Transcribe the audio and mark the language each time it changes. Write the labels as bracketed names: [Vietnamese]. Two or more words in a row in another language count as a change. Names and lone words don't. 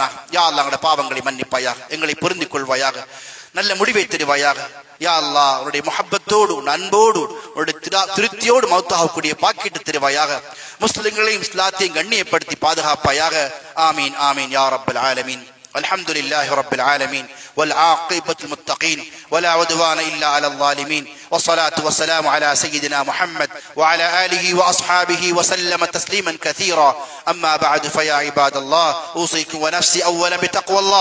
[Arabic] يا الله [Tamil] எங்களுடைய பாவங்களை மன்னிப்பாயாக, எங்களை பொருந்திக் கொள்வாயாக, நல்ல முடிவை தருவாயாக. [Arabic] يا الله [Tamil] உன்னுடைய முஹப்பத்தோடு, அன்போடு, உன்னுடைய திருப்தியோடு மௌத்தாகக்கூடிய பாக்கிட்டு தருவாயாக. முஸ்லிம்களையும் இஸ்லாத்தையும் கண்ணியப்படுத்தி பாதுகாப்பாயாக. [Arabic] آمين آمين يا رب العالمين. الحمد لله رب العالمين والعاقبة المتقين ولا عدوان إلا على الظالمين والصلاة والسلام على سيدنا محمد وعلى آله وأصحابه وسلم تسليما كثيرا. أما بعد فيا عباد الله أوصيكم ونفسي أولا بتقوى الله.